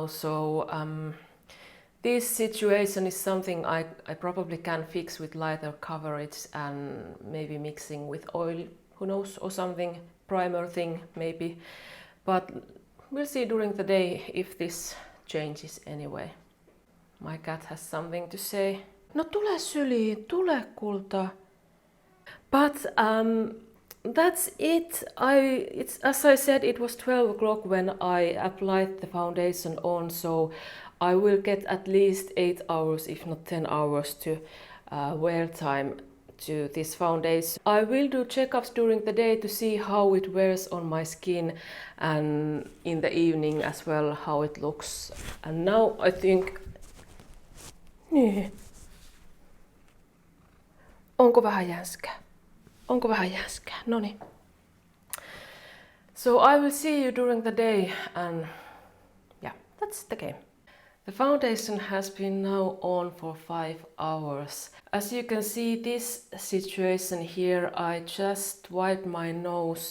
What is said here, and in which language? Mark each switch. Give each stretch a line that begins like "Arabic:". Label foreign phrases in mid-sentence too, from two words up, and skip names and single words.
English: So this situation is something I probably can fix with lighter coverage and maybe mixing with oil, who knows, or something, primer thing maybe. But we'll see during the day if this changes anyway. My cat has something to say.
Finnish: No tule syliin, tule kulta.
English: But that's it. It's as I said, it was 12 o'clock when I applied the foundation on, so I will get at least 8 hours, if not 10 hours, to wear time to this foundation. I will do checkups during the day to see how it wears on my skin, and in the evening as well how it looks. And now I think...
Finnish: Onko vähän jänskää? Onko vähän jänskää? Noniin.
English: So I will see you during the day, and yeah, that's the game. The foundation has been now on for 5 hours. As you can see, this situation here, I just wiped my nose.